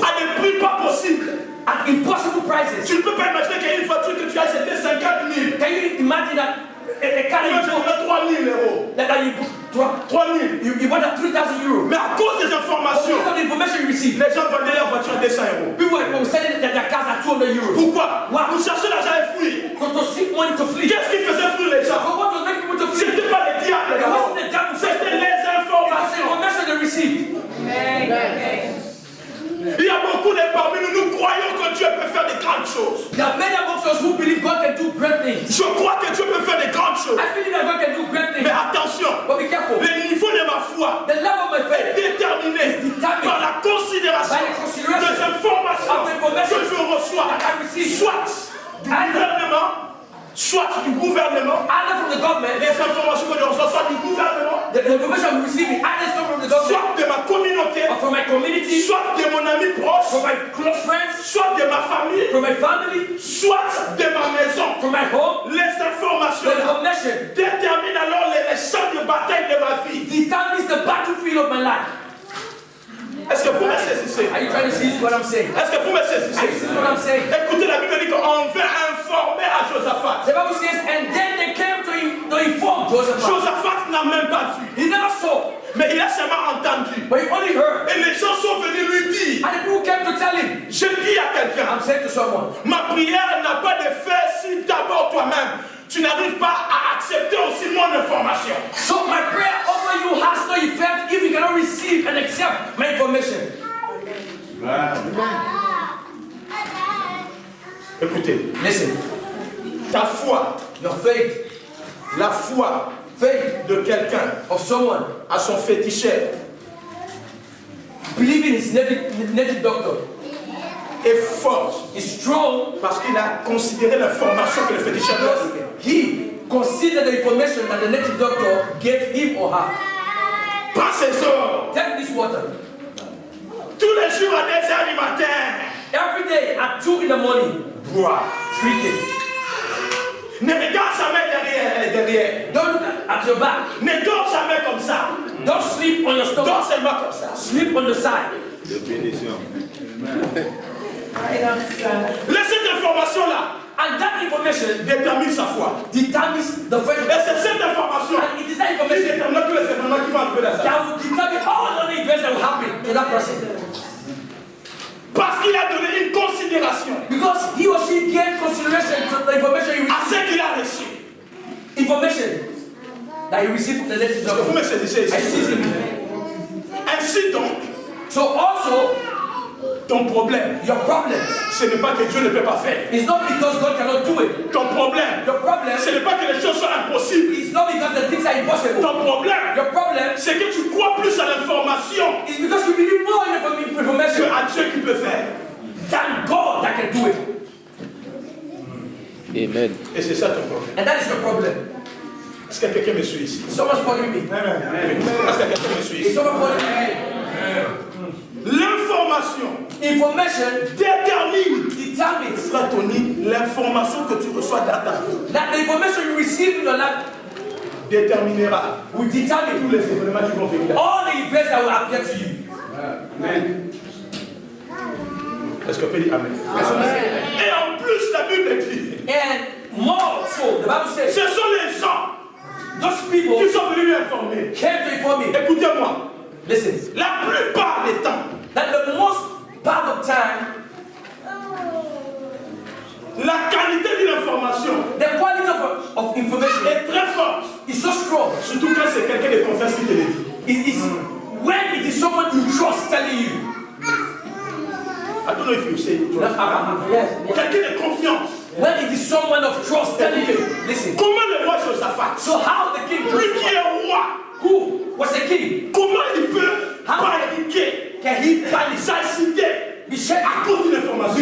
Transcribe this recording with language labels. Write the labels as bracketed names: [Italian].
[French] à des prix pas possibles. [English] at impossible prices. [French] Tu ne peux pas imaginer qu'une voiture que tu as achetée 50 000, [English] Can you imagine that a car [French] tu [English] you [French] vas [English] bought, [French] acheter 3 000 euros. [English] that you bought 3 000. you bought at 3,000 euros? [French] Mais à cause des [English] But [French] informations, [English] because of the information you received, [French] les gens vendaient leur voiture à 200 euros. [English] people were selling their cars at 200 euros. [French] Pourquoi? [English] Wow. [French] Vous cherchez l'argent et fuir. [English] To seek money to flee. [French] Qu'est-ce qui faisait fuir les gens? [English] But what was making people to flee? [French] C'était pas les diables, [English] It wasn't the devil, [French] c'était les [English] it was the [French] informations. [English] information they received. [French] Il y a beaucoup de parmi nous, nous croyons que Dieu peut faire de grandes choses. [English] There are many amongst us who believe God can do great things. [French] Je crois que Dieu peut faire de grandes choses. [English] I believe that God can do great things. [French] Mais attention, [English] But be careful. [French] le niveau de ma foi [English] The level of my [French] est [English] faith [French] déterminé par la considération [English] by the consideration [French] des informations [English] of the information [French] que je reçois, [English] that I receive. [French] soit du gouvernement, soit du gouvernement, [English] either from the government, [French] les informations que je reçois, soit du gouvernement, [English] the information I'm receiving either comes from the government [French] soit de ma communauté, [English] or from my community, [French] soit de mon ami proche, [English] from my close friends, [French] soit de ma famille, [English] from my family, [French] soit de ma maison. [English] from my home. [French] Les informations [English] The information [French] déterminent alors les champs de bataille de ma vie. [English] determines the battlefield of my life. [French] Est-ce que vous me saisissez? [English] Are you trying to see what I'm saying? [French] Est-ce que vous me [English] Are you [French] saisissez? [English] seeing what I'm saying? [French] Écoutez, la Bible dit qu'on veut informer à Josaphat. [English] The Bible says, and then they came to inform Joseph. [French] Josaphat n'a même pas vu, [English] He never saw, [French] mais il a seulement entendu. [English] but he only heard. [French] Et les gens sont venus lui dire, [English] And the people came to tell him, [French] je dis à quelqu'un, [English] I'm saying to someone, [French] ma prière n'a pas d'effet si d'abord toi-même, tu n'arrives pas à accepter aussi mon information. [English] so my prayer over you has no effect if you cannot receive and accept my information. [French] Écoutez, [English] Listen, [French] ta foi, [English] your faith, [French] la foi [English] faith [French] de quelqu'un [English] of someone [French] à son féticheur [English] believing his native doctor [French] est fort. [English] is strong [French] Parce qu'il a considéré l'information que le féticheur lui a [English] because [French] donnée. [English] he considered the information that the native doctor gave him or her. [French] Prends ces eaux. [English] Take this water. [French] Tous les jours à 2h du matin. [English] Every day at 2 in the morning, [French] Bois. [English] drink it. [French] Ne regarde jamais derrière. [English] Don't look at your back. [French] Ne dors jamais comme ça. [English] Don't sleep on your [French] Dors [English] stomach. [French] seulement comme ça. [English] Sleep on the side. [French] Laisse cette information-là [English] And that information [French] détermine sa foi. [English] determines the faith. [French] Et c'est cette information [English] And it is that [French] qui [English] information [French] détermine tous les événements qui vont arriver dans sa vie. [English] that will determine all the events that will happen to that person. [French] Parce qu'il a donné une considération [English] Because he or she gave consideration to the information he [French] à [English] received. [French] ce qu'il a reçu. [English] Information that he received from the native [French] Est-ce que vous [English] doctor. [French] me saisissez [English] I see [French] ici? [English] him. [French] Ainsi donc, [English] So also, [French] ton problème, [English] your problem [French] ce n'est pas que Dieu ne peut pas faire. [English] is not because God cannot do it. [French] Ton problème, [English] Your problem [French] ce n'est pas que les choses sont impossibles. [English] is not because the things are impossible. [French] Ton problème, [English] Your problem [French] c'est que tu crois plus à l'information [English] is because you believe more in the [French] que [English] information [French] à Dieu qui peut faire. [English] than God that can do it. Amen. [French] Et c'est ça ton problème. [English] And that is your problem. [French] Est-ce que quelqu'un me suit ici? [English] Someone's following me. [French] Est-ce que quelqu'un me suit [English] Is [French] ici? [English] someone following me? [French] L'information [English] Information [French] détermine, [English] determines [French] Tony, l'information que tu reçois dans ta vie [English] that the information you receive in your life [French] déterminera [English] will [French] tous [English] determine [French] les événements qui vont venir. [English] all the events that will appear to you. [French] Est-ce qu'on peut dire Amen? Et en plus, la Bible dit, [English] And more so, the Bible says, [French] ce sont les gens [English] those people [French] qui sont venus lui informer. [English] came to inform me. [French] Écoutez-moi, [English] Listen, [French] la plupart des temps, [English] that the most part of time, [French] la qualité de l'information [English] the quality of information [French] est très forte. [English] is so strong. [French] Surtout quand c'est quelqu'un de confiance qui te le dit. [English] It is when it is someone you trust telling you. I don't know if you say it. Yes. [French] Quelqu'un de confiance. [English] When it is someone of trust telling you. Listen. [French] Comment le roi Josaphat, [English] So how the king, [French] lui qui est roi, [English] who was a king, [French] comment il peut paniquer [English] can he panic, [French] sa cité [English] be shaken [French] à cause d'une information?